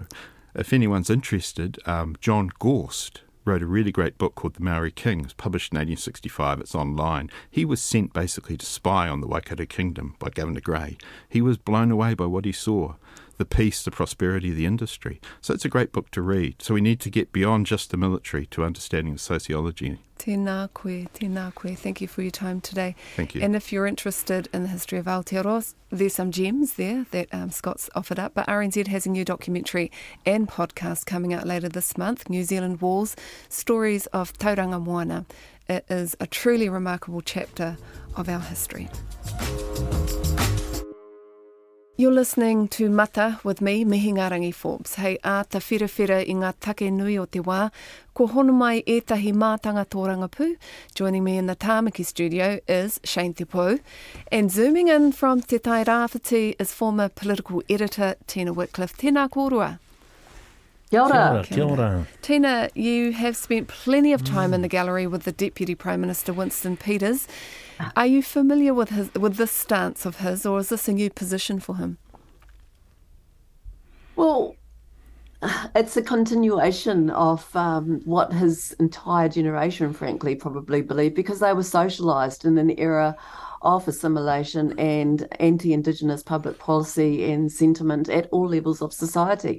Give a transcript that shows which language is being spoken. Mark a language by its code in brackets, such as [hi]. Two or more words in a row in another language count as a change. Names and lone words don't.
[en] If anyone's interested, John Gorst wrote a really great book called The Maori King. It was published in 1865. It's online. He was sent basically to spy on the Waikato Kingdom by Governor Grey. He was blown away by what he saw, the peace, the prosperity of the industry. So it's a great book to read. So we need to get beyond just the military to understanding the sociology. [mi] Tēnā koe, tēnā koe. [en] Thank you for your time today. Thank you. And if you're interested in the history of Aotearoa, there's some gems there that Scott's offered up. But RNZ has a new documentary and podcast coming out later this month, New Zealand Wars, Stories of Tauranga Moana. It is a truly remarkable chapter of our history. You're listening to Mata with me, Mihingarangi Forbes. [mi] Hei āta whirawhira I ngā take nui o te wā, ko hono mai ētahi mātanga tōranga pū. [en] Joining me in the Tāmaki studio is Shane Te Pou. And zooming in from Te Tai Rāwhiti is former political editor Tina Wickliffe. [mi] Tēnā kōrua. Kia ora. Kia ora. [en] Tina, you have spent plenty of time in the gallery with the Deputy Prime Minister Winston Peters. Are you familiar with this stance of his, or is this a new position for him? Well, it's a continuation of what his entire generation, frankly, probably believed, because they were socialised in an era of assimilation and anti-Indigenous public policy and sentiment at all levels of society.